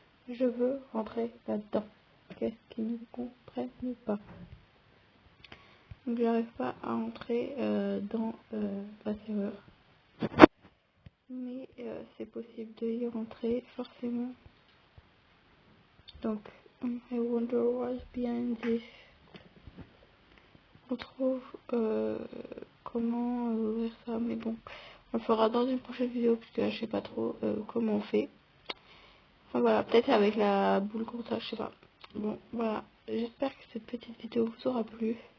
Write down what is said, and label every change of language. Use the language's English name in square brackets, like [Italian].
[French] Je veux rentrer là-dedans. Qu'est-ce qu'ils ne comprennent pas? Donc j'arrive pas à entrer dans la serveur. Mais c'est possible de y rentrer forcément. Donc [English] I wonder what's behind this. [French] On trouve comment ouvrir ça, mais bon, on le fera dans une prochaine vidéo parce que là, je sais pas trop comment on fait. Enfin voilà, peut-être avec la boule comme ça, je sais pas. Bon voilà, j'espère que cette petite vidéo vous aura plu.